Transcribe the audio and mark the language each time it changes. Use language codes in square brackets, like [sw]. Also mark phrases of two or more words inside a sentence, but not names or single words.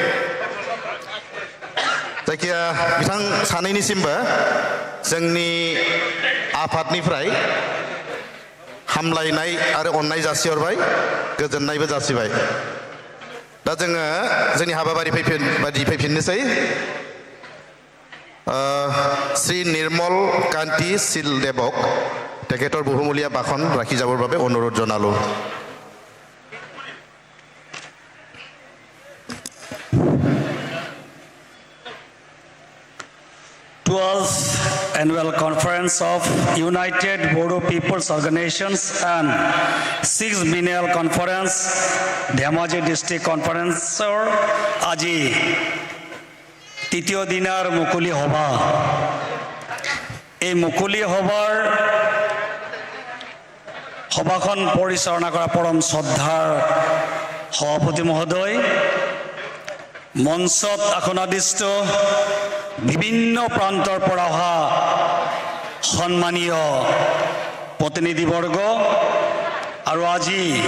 [brx] जायखिया बिथां सानैनिसिमबो जोंनि आफादनिफ्राय हामलायनाय आरो अननाय जासिहरबाय गोजोननायबो जासिबाय दा जोङो जोंनि हाबाफारि फैफिननोसै [as] শ্ৰী নিৰ্মল কান্তি শিলদেৱক তেখেতৰ বহুমূলীয়া ভাষণ ৰাখি যাবৰ বাবে অনুৰোধ জনালোঁ [en] Annual Conference of United Bodo People's Organizations and 6th Biennial Conference Dhemaji District Conference [as] আজি তৃতীয় দিনাৰ মুকলি সভা এই মুকলি সভাখন পৰিচালনা কৰা পৰম শ্ৰদ্ধাৰ সভাপতি মহোদয় মঞ্চত আসনাধিষ্ঠ বিভিন্ন প্ৰান্তৰ পৰা অহা সন্মানীয় প্ৰতিনিধিবৰ্গ আৰু আজি